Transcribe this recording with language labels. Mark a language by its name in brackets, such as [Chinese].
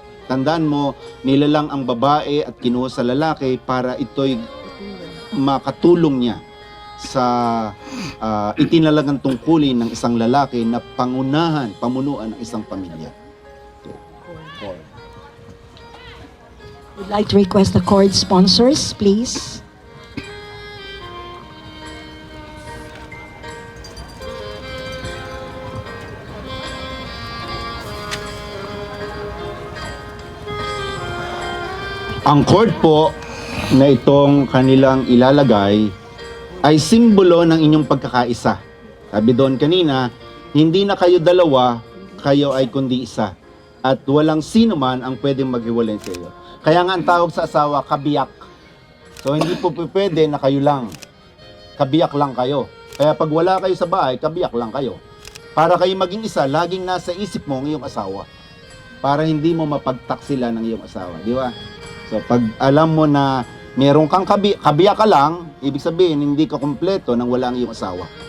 [Filipino] Tandaan mo, nilalang ang babae at kinuha sa lalaki para ito'y makatulong niya sa itinalagang tungkulin ng isang lalaki na pamunuan ng isang pamilya. [English] Would like to request the chord sponsors, please. [Filipino] Ang cord po na itong kanilang ilalagay ay simbolo ng inyong pagkakaisa. Sabi doon kanina, hindi na kayo dalawa, kayo ay kundi isa. At walang sino man ang pwedeng maghiwalay sa iyo. Kaya nga ang tawag sa asawa, kabiyak. So hindi po pwede na kayo lang. Kabiyak lang kayo. Kaya pag wala kayo sa bahay, kabiyak lang kayo. Para kayo maging isa, laging nasa isip mo ang iyong asawa. Para hindi mo mapagtaksila ng iyong asawa. Di ba? So pag alam mo na meron kang kabiyak ka lang, ibig sabihin hindi ka kumpleto nang wala ang iyong asawa.